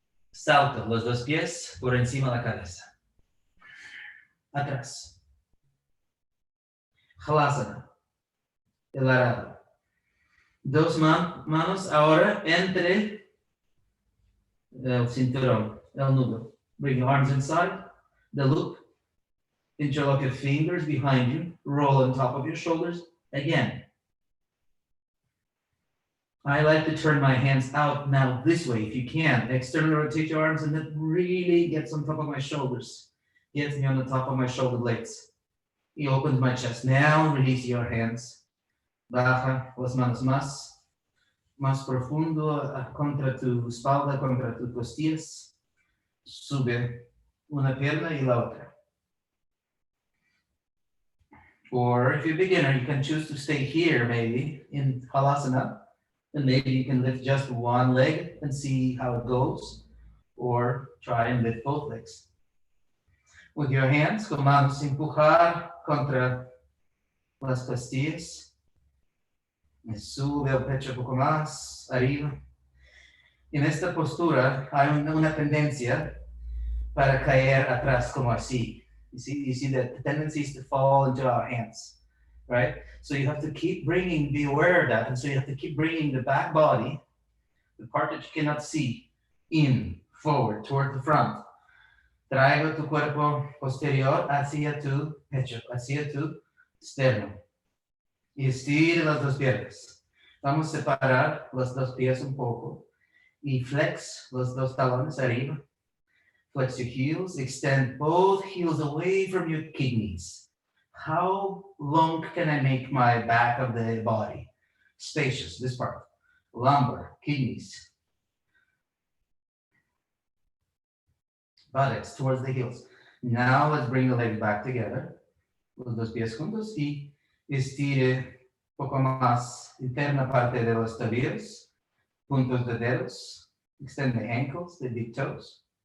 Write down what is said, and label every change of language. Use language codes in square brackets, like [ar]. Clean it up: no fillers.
[es] Salto los dos pies por encima de la cabeza. Atrás. Halasana. El arado. Dos manos ahora entre el cinturón, el nudo. [en] Bring your arms inside the loop. Interlock your fingers behind you. Roll on top of your shoulders. Again. I like to turn my hands out now this way, if you can. Externally rotate your arms and that really gets on top of my shoulders. Gets me on the top of my shoulder blades. He opens my chest. Now release your hands. [es] Baja las manos más profundo contra tu espalda, contra tus costillas. Sube una pierna y la otra. [en] Or if you're a beginner, you can choose to stay here maybe in Halasana. And maybe you can lift just one leg and see how it goes. Or try and lift both legs. With your hands, [es] con manos empujar contra las costillas. Me sube el pecho un poco más arriba. En esta postura hay una tendencia para caer atrás como así. [en] You see the tendency is to fall into our hands, right? So you have to keep be aware of that. And so you have to keep bringing the back body, the part that you cannot see, forward, toward the front. [es] Traigo tu cuerpo posterior hacia tu pecho, hacia tu sternum. Y estire las dos piernas. Vamos a separar los dos pies un poco. Y flex los dos talones arriba. [en] Flex your heels. Extend both heels away from your kidneys. How long can I make my back of the body? Spacious, this part. Lumbar, kidneys. Buttocks towards the heels. Now let's bring the legs back together. [es] Los dos pies juntos y estire un poco más interna parte de los tobillos, puntos de dedos, [en] extend the ankles, the big toes.